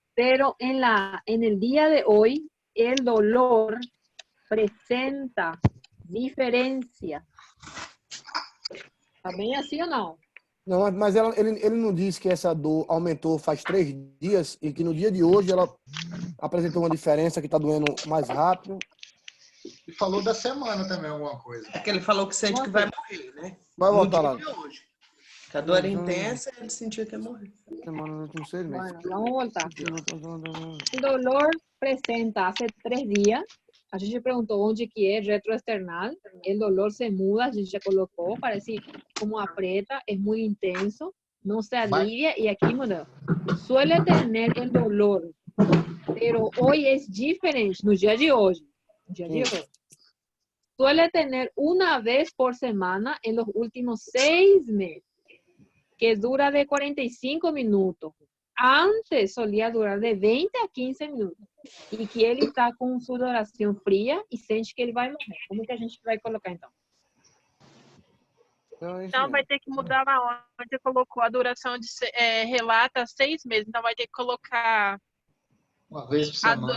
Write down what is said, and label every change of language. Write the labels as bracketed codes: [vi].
[es] Pero en el día de hoy, el dolor presenta diferencia. [pt] Tá bem assim ou não? Não, mas ele não disse que essa dor aumentou faz 3 dias e que no dia de hoje ela apresentou uma diferença que está doendo mais rápido. E falou da semana também, alguma coisa. É que ele falou que sente que vai morrer, né? Vai voltar lá. No dia de hoje. Que a dor era intensa, ele sentiu que ia morrer. Semana nos últimos 6 meses. Bueno, vamos voltar. [es] O dolor presenta hace 3 días. [pt] A gente perguntou onde que é retroesternal. O dolor se muda, a gente já colocou. [es] Parece como aprieta, [pt] é muito intenso. Não se alivia e aqui mudou. [es] Suele tener el dolor, pero hoy es diferente. [pt] No dia de hoje. [es] Suele tener una vez por semana en los últimos 6 meses, que dura de 45 minutos. Antes solía durar de 20 a 15 minutos. [pt] E que ele está com sudoração fria e sente que ele vai morrer. Como que a gente vai colocar, então? Então vai ter que mudar lá onde você colocou a duração de relata 6 meses. Então vai ter que colocar uma vez por semana.